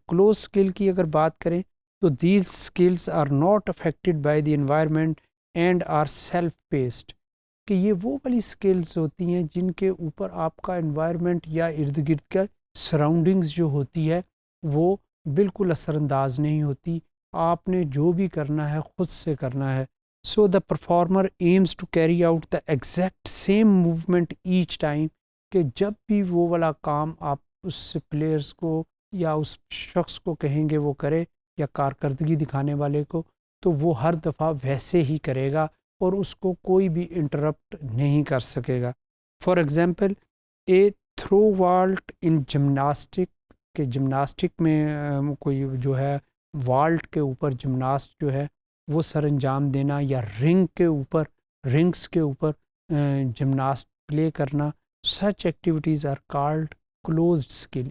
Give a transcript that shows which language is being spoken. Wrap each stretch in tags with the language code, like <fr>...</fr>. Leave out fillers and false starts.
<ur>Close skill کی اگر بات کریں تو</ur> <en>These skills are not affected by the environment and are self based.</en> <ur>کہ یہ وہ والی اسکلس ہوتی ہیں جن کے اوپر آپ کا انوائرمنٹ یا ارد گرد کا سراؤنڈنگز جو ہوتی ہے وہ بالکل اثر انداز نہیں ہوتی، آپ نے جو بھی کرنا ہے خود سے کرنا ہے.</ur> <en>So the performer aims to carry out the exact same movement each time.</en> <ur>کہ جب بھی وہ والا کام آپ اس پلیئرس کو یا اس شخص کو کہیں گے وہ کرے یا کارکردگی دکھانے والے کو، تو وہ ہر دفعہ ویسے ہی کرے گا اور اس کو کوئی بھی انٹرپٹ نہیں کر سکے گا.</ur> <en>for example a throw vault in gymnastic,</en> <ur>کہ جمناسٹک میں کوئی جو ہے والٹ کے اوپر جمناسٹ جو ہے وہ سر انجام دینا، یا رنگس کے اوپر جمناسٹ پلے کرنا،</ur> <en>Such activities are called closed skill.</en>